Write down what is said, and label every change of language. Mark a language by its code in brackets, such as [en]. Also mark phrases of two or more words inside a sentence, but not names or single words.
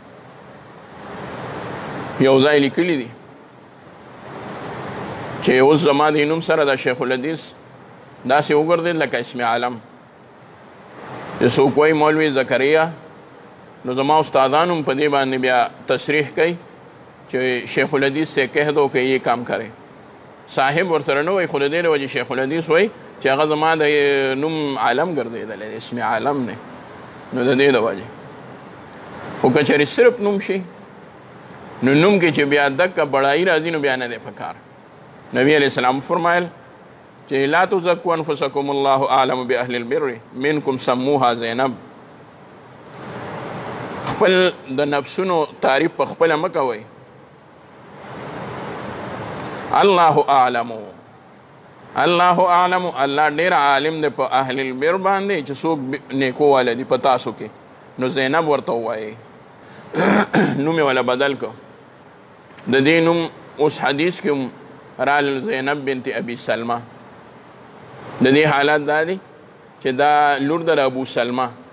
[ps] یو ځای لیکلی دي چې اوس زما د نوم سره د شیخ الحدیث داسې وګرځېد لکه اسم عالم چې څوک وایي مولوي زکریا نو زما استادان هم په دې باندې بیا تصریح کوي چې شیخ الحدیث [ur] سے کہہ دو کہ یہ کام کرے صاحب [ps] ورسره نه وایي خو د دې له وجې شیخ الحدیث وایي چې هغه زما د نوم عالم ګرځېدلی اسم عالم دی نو د دې د وجې خو که چېرې صرف نوم شي نو نوم کې چې بیا دکه بړایي راځي نو بیا نه دی پکار نبی علیہ السلام فرمایل چې [ar] لا تزکوا انفسکم الله اعلم باهل البر منکم سموها زینب [ps] خپل د نفسونو تعریف په خپله مه کوئ [ar] الله اعلم الله اعلم [ps] الله ډېر عالم دی په [ar] اهل البر [ps] باندې چې څوک نیکو والا دي په تاسو کې نو زینب ورته ووایي نوم یې ولا بدل کو د دې نوم اوس حدیث کې هم رال زینب بنت ابي سلمہ د دې حالت دا دی چې دا لور د ابو سلمہ